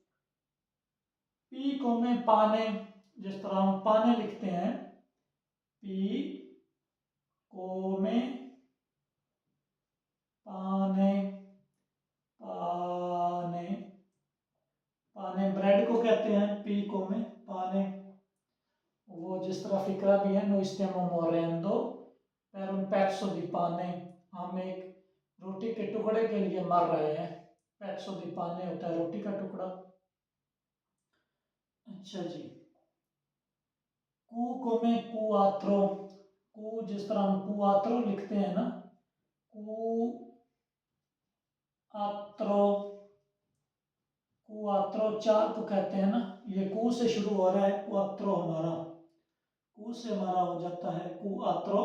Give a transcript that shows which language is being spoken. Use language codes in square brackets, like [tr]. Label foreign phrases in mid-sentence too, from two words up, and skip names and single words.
[ur] پی کو میں pane، جس طرح ہم pane لکھتے ہیں، پی کو میں pane، pane، pane، بریڈ کو کہتے ہیں پی کو میں pane. وہ جس طرح فقرہ بھی ہے, [it] noi stiamo morendo per un pezzo di pane, [ur] ہم ایک روٹی کے ٹکڑے کے لیے مر رہے ہیں, [it] pezzo di pane [ur] ہوتا ہے روٹی کا ٹکڑا. اچھا جی، کو کو میں quattro، کو جس طرح ہم quattro لکھتے ہیں نا، کو آترو، quattro، چار کو کہتے ہیں نا، یہ کو سے شروع ہو رہا ہے، quattro ہمارا، کو سے ہمارا ہو جاتا ہے quattro.